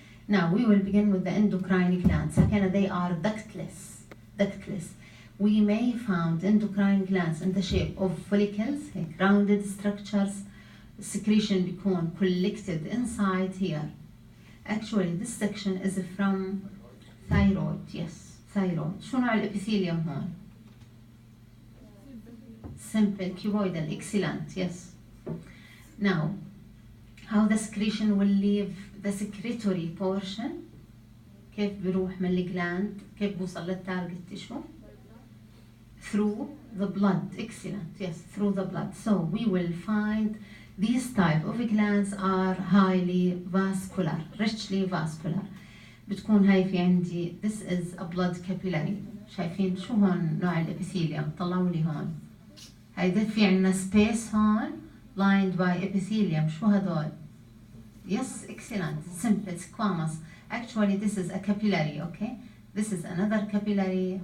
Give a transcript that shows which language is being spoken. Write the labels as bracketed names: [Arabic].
[English] Now we will begin with the endocrine glands. Again, they are ductless. We may find endocrine glands in the shape of follicles, like rounded structures. Secretion بيكون collected inside here. Actually, this section is from thyroid. Yes, thyroid. [Arabic] شو نوع الابيثيليوم هون؟ [English] Simple cuboidal. Excellent. Yes. Now, how the secretion will leave the secretory portion. [Arabic] كيف بيروح من الجلاند؟ كيف بوصل للتارجت تيشو؟ [English] Through the blood. Excellent. Yes, through the blood. So we will find these type of glands are highly vascular, richly vascular. [Arabic] بتكون هاي في عندي [English] this is a blood capillary. [Arabic] شايفين شو هون نوع الابيثيليوم؟ طلعوا لي هون. هيدا في عندنا space هون [English] lined by epithelium. [Arabic] شو هدول؟ [English] Yes, excellent. Simple squamous. Actually, this is a capillary, okay? This is another capillary.